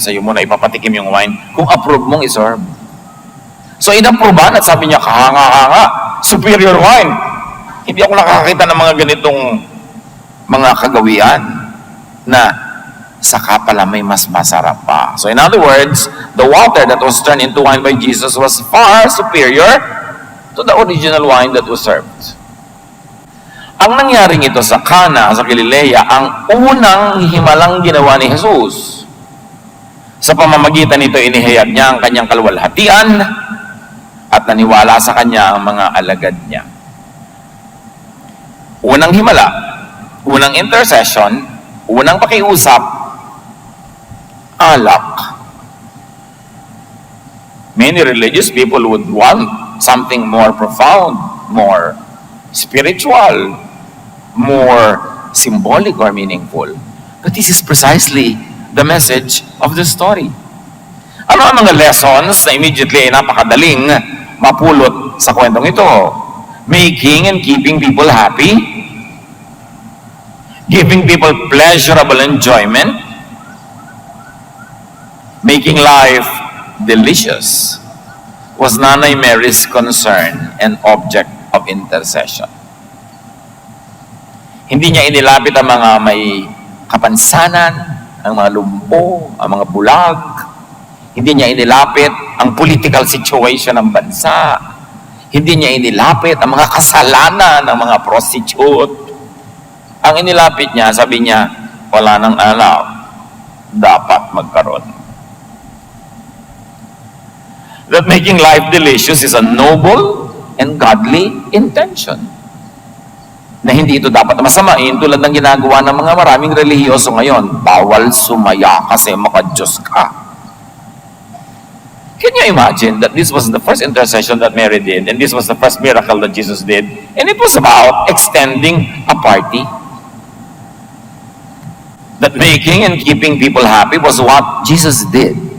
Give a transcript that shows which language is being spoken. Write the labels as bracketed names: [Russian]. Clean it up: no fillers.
[Filipino] Sa'yo muna ipapatikim yung wine kung approve mong i-serve. So inapprovean at sabi niya, kahanga-hanga, [English] superior wine. [Filipino] Hindi ako nakakita ng mga ganitong mga kagawian na saka pala may mas masarap pa. [English] So in other words, the water that was turned into wine by Jesus was far superior to the original wine that was served. [Filipino] Ang nangyaring ito sa Cana, sa Galilea, ang unang himalang ginawa ni Jesus. Sa pamamagitan nito, inihayag niya ang kanyang kaluwalhatian at naniwala sa kanya ang mga alagad niya. Unang himala, unang intercession, unang pakiusap, alak. [English] Many religious people would want something more profound, more spiritual, more symbolic or meaningful. But this is precisely the message of the story. [Filipino] Ano ang mga lessons na immediately ay napakadaling mapulot sa kwentong ito? [English] Making and keeping people happy, giving people pleasurable enjoyment, making life delicious was Nanay Mary's concern and object of intercession. [Filipino] Hindi niya inilapit ang mga may kapansanan, ang mga lumpo, ang mga bulag. Hindi niya inilapit ang [English] political situation [Filipino] ng bansa. Hindi niya inilapit ang mga kasalanan ng mga prostitute. Ang inilapit niya, sabi niya, wala nang alam, dapat magkaroon. [English] That making life delicious is a noble and godly intention. [Filipino] Na hindi ito dapat masamain tulad ng ginagawa ng mga maraming relihiyoso ngayon. Bawal sumaya kasi maka-Diyos ka. [English] Can you imagine that this was the first intercession that Mary did and this was the first miracle that Jesus did, and it was about extending a party? That making and keeping people happy was what Jesus did.